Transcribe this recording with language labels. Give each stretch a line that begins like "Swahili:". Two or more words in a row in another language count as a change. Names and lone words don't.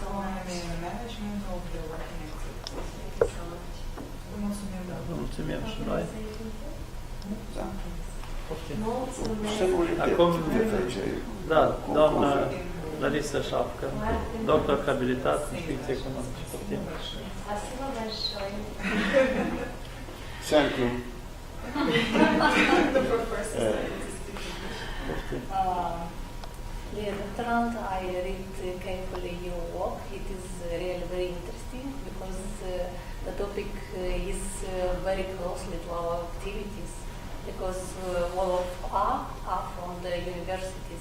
Romanian: Mulțumim și noi. Da. Acum, da, doamna Larisa Șapcă, doctor habilitat în științe economice.
Russian: Спасибо большое.
English: Thank you. Dear doctorand, I read carefully your work. It is really very interesting because the topic is very closely to our activities, because all of us are from the universities.